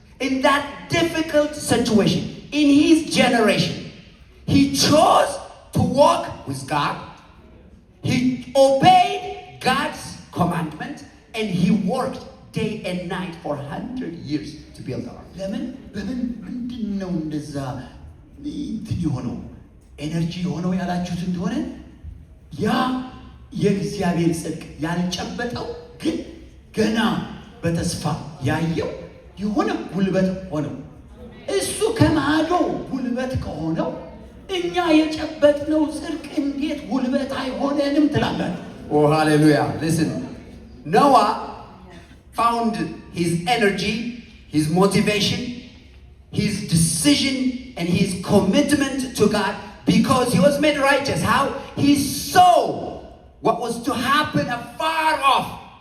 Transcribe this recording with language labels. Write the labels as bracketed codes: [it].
[en] In that difficult situation, in his generation, he chose to walk with God. He obeyed God's commandment, and he worked day and night for 100 years to build the ark. [am] ምንድነው እንደዛ እንትን የሆነው ኤነርጂ የሆነው ያላችሁት እንደሆነ ያ የእግዚአብሔር ጽድቅ ያልጨበጠው ግን ገና በተስፋ ያየው የሆነ ጉልበት ሆነው እሱ ከማዶ ጉልበት ከሆነው እኛ የጨበጥነው ጽድቅ እንዴት ጉልበት አይሆነንም ትላላችሁ? [en] Oh, hallelujah. Listen, Noah found his energy, his motivation, his decision, and his commitment to God because he was made righteous. How? He saw what was to happen afar off.